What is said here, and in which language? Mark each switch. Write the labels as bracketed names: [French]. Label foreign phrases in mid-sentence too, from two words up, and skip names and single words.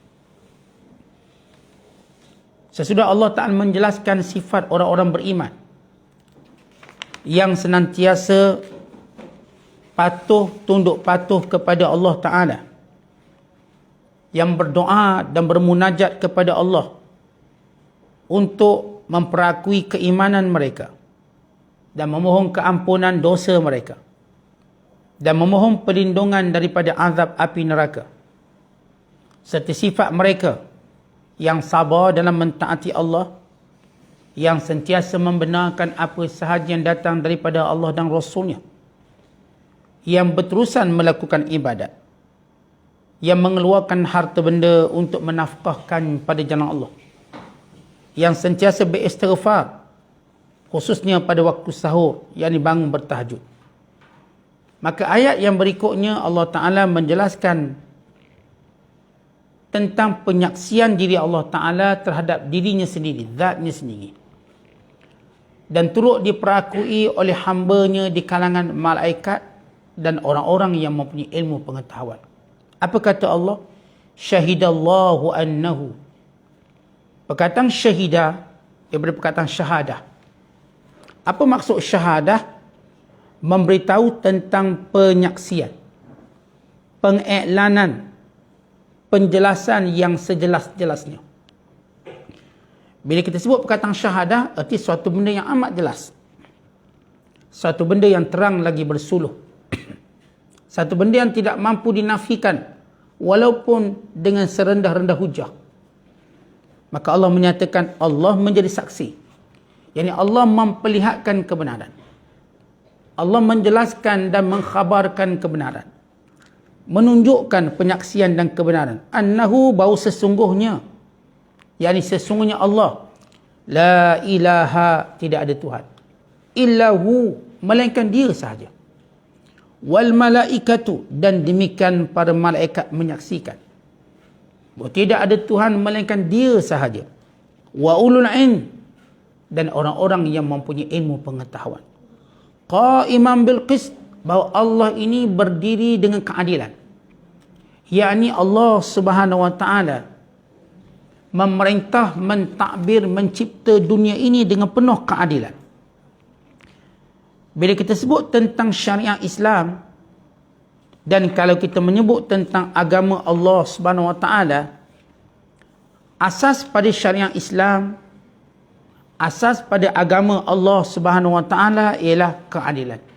[Malay] Sesudah Allah Ta'ala menjelaskan sifat orang-orang beriman yang senantiasa tunduk patuh kepada Allah Ta'ala, yang berdoa dan bermunajat kepada Allah untuk memperakui keimanan mereka dan memohon keampunan dosa mereka dan memohon perlindungan daripada azab api neraka, serta sifat mereka yang sabar dalam mentaati Allah, yang sentiasa membenarkan apa sahaja yang datang daripada Allah dan Rasul-Nya, yang berterusan melakukan ibadat, yang mengeluarkan harta benda untuk menafkahkan pada jalan Allah, yang sentiasa beristighfar, khususnya pada waktu sahur, yakni bangun bertahajud. Maka ayat yang berikutnya Allah Ta'ala menjelaskan tentang penyaksian diri Allah Ta'ala terhadap dirinya sendiri, zatnya sendiri, dan turut diperakui oleh hamba-Nya di kalangan malaikat dan orang-orang yang mempunyai ilmu pengetahuan. Apa kata Allah? [Arabic] شهد الله أنه. [Malay] Perkataan syahidah daripada perkataan syahadah. Apa maksud syahadah? Memberitahu tentang penyaksian, pengiklanan, penjelasan yang sejelas-jelasnya. Bila kita sebut perkataan syahadah, erti suatu benda yang amat jelas. Satu benda yang terang lagi bersuluh. Satu benda yang tidak mampu dinafikan, walaupun dengan serendah-rendah hujah. Maka Allah menyatakan Allah menjadi saksi. Yani Allah memperlihatkan kebenaran. Allah menjelaskan dan mengkhabarkan kebenaran. Menunjukkan penyaksian dan kebenaran. Annahu, bau sesungguhnya. Yani sesungguhnya Allah. [Arabic] لا إله, [Malay] tidak ada Tuhan. [Arabic] إلا هو, [Malay] melainkan dia sahaja. [Arabic] والملائكة, [Malay] dan demikian para malaikat menyaksikan. Bahawa tidak ada Tuhan melainkan dia sahaja. [Arabic] وأولو العلم, [Malay] dan orang-orang yang mempunyai ilmu pengetahuan. [Arabic] قائما بالقسط, [Malay] bahawa Allah ini berdiri dengan keadilan. Yakni Allah [Arabic] سبحانه وتعالى [Malay] memerintah, mentadbir, mencipta dunia ini dengan penuh keadilan. Bila kita sebut tentang syariat Islam, dan kalau kita menyebut tentang agama Allah [Arabic] سبحانه وتعالى, [Malay] asas pada syariat Islam, asas pada agama Allah [Arabic] سبحانه وتعالى [Malay] ialah keadilan.